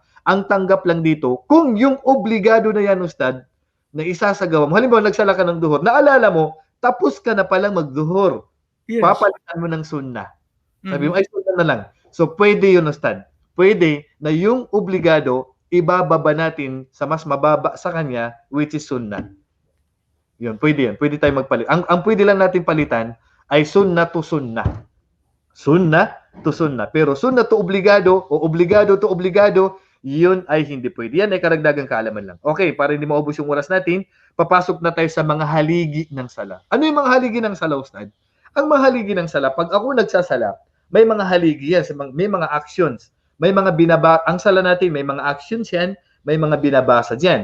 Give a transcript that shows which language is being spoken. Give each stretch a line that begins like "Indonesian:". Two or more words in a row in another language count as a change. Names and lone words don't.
Filipino: Ang tanggap lang dito, kung yung obligado na yan, Ustad, na isasagawa mo, halimbawa nagsala ka ng duhur, naalala mo, tapos ka na palang magduhur. Yes. Papalitan mo ng sunnah. Sabi mo, ay sunnah na lang. So, pwede yun, Ustad. Pwede na yung obligado, ibababa natin sa mas mababa sa kanya,
English: which is sunnah.
Filipino: Yun, pwede yun. Pwede tayo magpalit. Ang pwede lang natin palitan ay
English: sunnah to sunnah. Sunnah to sunnah.
Filipino: Pero sunnah to obligado o obligado to obligado, yun ay hindi pwede. Yan ay karagdagang kaalaman lang. Okay, para hindi maubos yung oras natin, papasok na tayo sa mga haligi ng sala. Ano yung mga haligi ng sala, Ustad? Ang mga haligi ng sala, pag ako nagsasala, may mga haligi yan, may mga actions, may mga ang sala natin, may mga actions yan, may mga binabasa dyan.